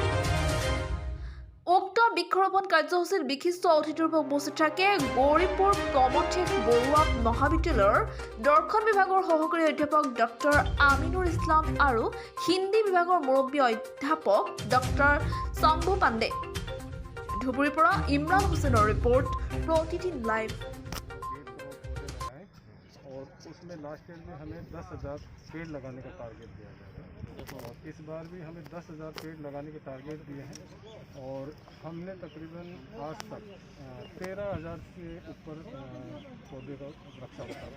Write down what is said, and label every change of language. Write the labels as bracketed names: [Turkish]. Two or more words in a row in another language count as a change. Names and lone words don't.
[Assamese] উক্ত বৃক্ষৰোপণ কাৰ্যসূচীত বিশিষ্ট অতিথিৰূপে উপস্থিত থাকে গৌৰীপুৰ প্ৰমথেশ বৰুৱা মহাবিদ্যালয়ৰ দৰ্শন বিভাগৰ সহকাৰী অধ্যাপক ডক্টৰ আমিনুৰ ইছলাম আৰু হিন্দী বিভাগৰ মুৰব্বী অধ্যাপক ডক্টৰ শম্ভু পাণ্ডে। ধুবুৰীৰ পৰা ইমৰান হুছেইনৰ ৰিপৰ্ট, [Hindi] प्रतिदिन लाइव। और उसमें [English] last year [Hindi] में हमें 10,000 पेड़ लगाने का टारगेट दिया गया है और इस बार भी हमें 10,000 पेड़ लगाने के टारगेट दिए हैं और हमने तकरीबन आज तक 13,000 से ऊपर पौधे का रक्षा होता है।